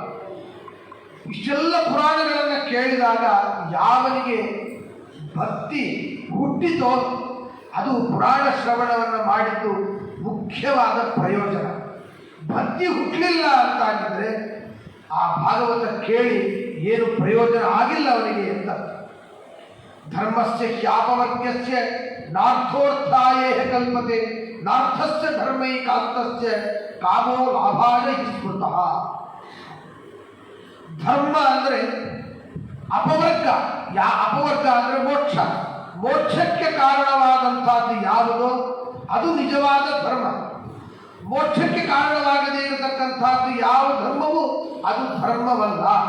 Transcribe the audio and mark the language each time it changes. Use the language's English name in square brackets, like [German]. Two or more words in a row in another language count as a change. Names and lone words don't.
[Kannada] ಇಷ್ಟೆಲ್ಲ ಪುರಾಣಗಳನ್ನು ಕೇಳಿದಾಗ ಯಾವನಿಗೆ ಭಕ್ತಿ ಹುಟ್ಟಿತೋ ಅದು ಪುರಾಣ ಶ್ರವಣವನ್ನು ಮಾಡಿದ್ದು ಮುಖ್ಯವಾದ ಪ್ರಯೋಜನ. ಭಕ್ತಿ ಹುಟ್ಟಲಿಲ್ಲ ಅಂತಾಗಿದ್ದರೆ ಆ ಭಾಗವತ ಕೇಳಿ ಏನು ಪ್ರಯೋಜನ ಆಗಿಲ್ಲ ಅವನಿಗೆ ಅಂತ. [Sanskrit] ಧರ್ಮಸ್ಯ ಹ್ಯಾಪವರ್ಗ್ಯಸ್ಯ ನಾರ್ಥೋರ್ಥಾಯೇ ಕಲ್ಪತೆ ನಾರ್ಥಸ್ಯ ಧರ್ಮೈಕಾಂತಸ್ಯ ಕಾಮೋ ಲಾಭಾಯ ಹಿ ಸ್ಮೃತಃ. [Kannada] ಧರ್ಮ ಅಂದರೆ ಅಪವರ್ಗ. ಅಪವರ್ಗ ಅಂದರೆ ಮೋಕ್ಷ. ಮೋಕ್ಷಕ್ಕೆ ಕಾರಣವಾದಂಥದ್ದು ಯಾವುದೋ ಅದು ನಿಜವಾದ ಧರ್ಮ. ಮೋಕ್ಷಕ್ಕೆ ಕಾರಣವಾಗದೇ ಇರತಕ್ಕಂಥದ್ದು ಯಾವ ಧರ್ಮವೂ ಅದು ಧರ್ಮವಲ್ಲ.